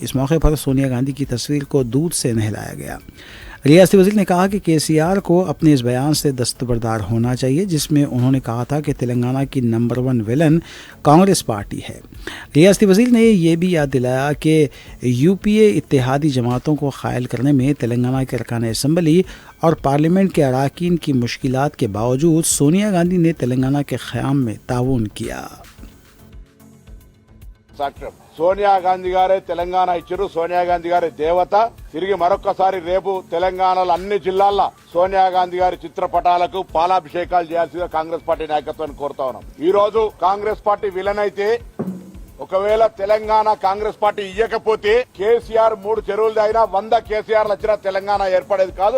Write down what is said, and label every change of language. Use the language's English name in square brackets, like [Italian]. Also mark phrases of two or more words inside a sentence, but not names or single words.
[Urdu] اس موقع پر سونیا گاندھی کی تصویر کو دودھ سے نہلایا گیا۔ ریاستی وزیر نے کہا کہ KCR کو اپنے اس بیان سے دستبردار ہونا چاہیے جس میں انہوں نے کہا تھا کہ تلنگانہ کی نمبر 1 ویلن کانگریس پارٹی ہے۔ ریاستی وزیر نے یہ بھی یاد دلایا کہ UPA اتحادی جماعتوں کو قائل کرنے میں تلنگانہ کے ارکان اسمبلی اور پارلیمنٹ کے اراکین کی مشکلات کے باوجود سونیا گاندھی نے تلنگانہ کے قیام میں تعاون کیا۔ [Telugu] సోనియా గాంధీ గారే తెలంగాణ ఇచ్చారు. సోనియా గాంధీ గారి దేవత. తిరిగి మరొక్కసారి రేపు తెలంగాణలో అన్ని జిల్లాల్లో సోనియా గాంధీ గారి చిత్రపటాలకు పాలాభిషేకాలు చేయాల్సిందిగా కాంగ్రెస్ పార్టీ నాయకత్వాన్ని కోరుతా ఉన్నాం. ఈ రోజు కాంగ్రెస్ పార్టీ విలన్ అయితే ఒకవేళ తెలంగాణ కాంగ్రెస్ పార్టీ ఇయ్యకపోతే KCR 3 చెరువులు దాగినా 100 KCRలు వచ్చినా తెలంగాణ ఏర్పడేది కాదు.